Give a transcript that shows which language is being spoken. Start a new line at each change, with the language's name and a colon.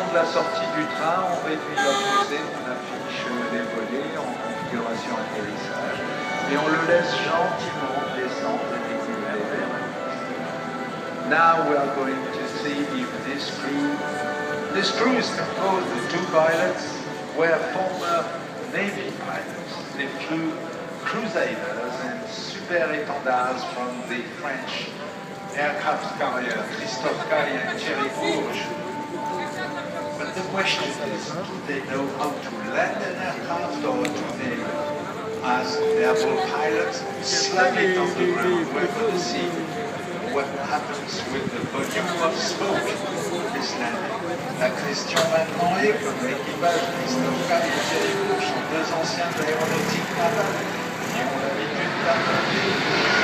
French: de la sortie du train, on réduit la poussée, on affiche les volets en configuration atterrissage et on le laisse gentiment descendre et décoller vers la piste.
English: Now we are going to see if this crew is composed of 2 pilots, were former Navy pilots. They flew crusaders and super étendards from the French aircraft carrier Christophe Caille and Thierry Bourget. But the question is, do they know how to land an aircraft, or do they, as naval pilots, slam it on the ground? We're going to see what happens with the volume of smoke this landing.
French: La question maintenant est, comme l'équipage Christophe Caille et Thierry Bourget sont 2 anciens de l'aéronautique navale qui ont l'habitude d'affronter